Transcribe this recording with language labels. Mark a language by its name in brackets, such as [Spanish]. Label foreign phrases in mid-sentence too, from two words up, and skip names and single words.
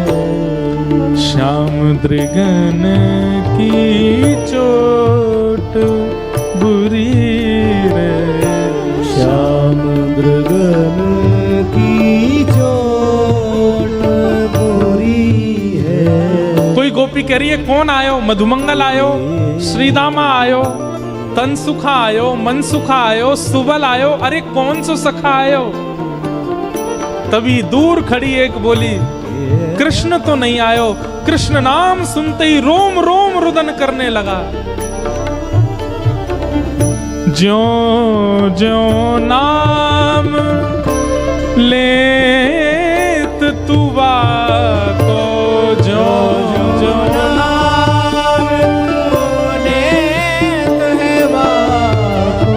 [Braj] श्याम दृगन की चोट बुरी रे, श्याम दृगन की चोट बुरी है। [Hindi] कोई गोपी कह रही है कौन आयो, मधुमंगल आयो, श्रीदामा आयो, तनसुखा आयो, मनसुखा आयो, सुबल आयो, अरे कौन सो सखा आयो। तभी दूर खड़ी एक बोली कृष्ण तो नहीं आयो। कृष्ण नाम सुनते ही रोम रोम रुदन करने लगा। [Braj] ज्यों ज्यों नाम लेत तुवा को, ज्यों ज्यों नाम लेत है बाको,